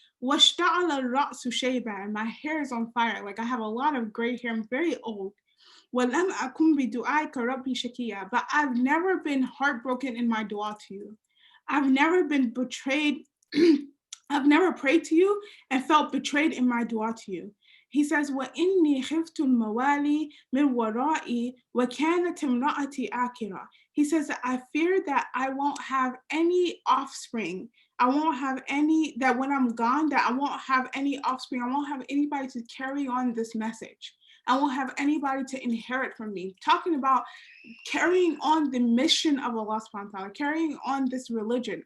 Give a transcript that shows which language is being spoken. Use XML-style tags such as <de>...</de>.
<ar>Washta'ala al-ra'su shayba,</ar> <en>and my hair is on fire. Like I have a lot of gray hair. I'm very old.</en> <ar>Walam akum bidu'aika rabbi shakiya,</ar> <en>but I've never been heartbroken in my dua to you. I've never been betrayed. I've never prayed to you and felt betrayed in my dua to you. He says,</en> <ar>وَإِنِّي خِفْتُ الْمَوَالِي مِنْ وَرَائِي وَكَانَتْ امْرَأَتِي آكِرًا.</ar> <en>He says that I fear that I won't have any offspring. I won't have any, that when I'm gone, that I won't have any offspring. I won't have anybody to carry on this message. I won't have anybody to inherit from me. Talking about carrying on the mission of Allah subhanahu wa ta'ala, carrying on this religion.</en>